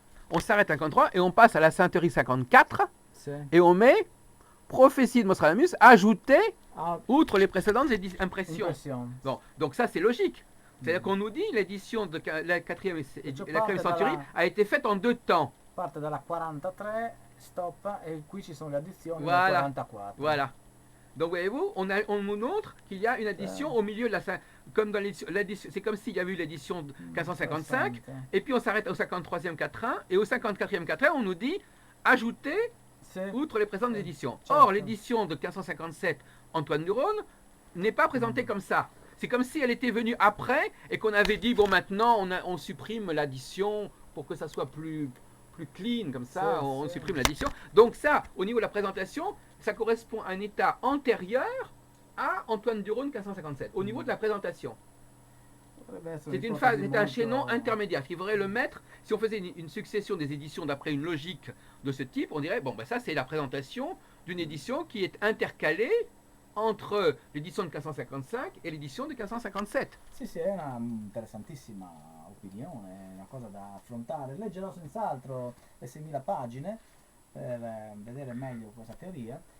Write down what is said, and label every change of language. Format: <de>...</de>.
<fr>On s'arrête à 53 et on passe à la sainterie 54</fr> <it>Sì.</it> <fr>et on met prophétie de Nostradamus ajoutée</fr> <it>Ah,</it> <fr>outre les précédentes impressions.</fr> <it>impressione.</it> <fr>Bon, donc ça c'est logique. C'est-à-dire qu'on nous dit l'édition de la 4e et la 4e centurie a été faite en 2 temps.</fr> <it>Parte dalla 43, stoppa et qui ci sono le addizioni</it> <fr>Voilà.</fr> <it>del 44.</it> <fr>Voilà. Donc voyez-vous, on nous montre qu'il y a une addition au milieu de comme dans l'édition, c'est comme s'il y avait eu l'édition de 1555, et puis on s'arrête au 53e quatrain, et au 54e quatrain, on nous dit ajouter outre les présentes éditions. Or, l'édition de 1557, Antoine Duron, n'est pas présentée comme ça. C'est comme si elle était venue après, et qu'on avait dit, bon maintenant, on supprime l'addition pour que ça soit plus clean, comme ça, on supprime l'addition. Donc ça, au niveau de la présentation, ça correspond à un état antérieur à Antoine Duron 1557, au niveau de la présentation. C'est un chaînon intermédiaire. Il faudrait le mettre, si on faisait une succession des éditions d'après une logique de ce type, on dirait, bon, ben ça c'est la présentation d'une édition qui est intercalée entre l'édition de 1555 e l'édition di 1557.</fr> <it>Sì, sì, è una interessantissima opinione, è una cosa da affrontare. Leggerò senz'altro le 6.000 pagine per vedere meglio questa teoria.</it>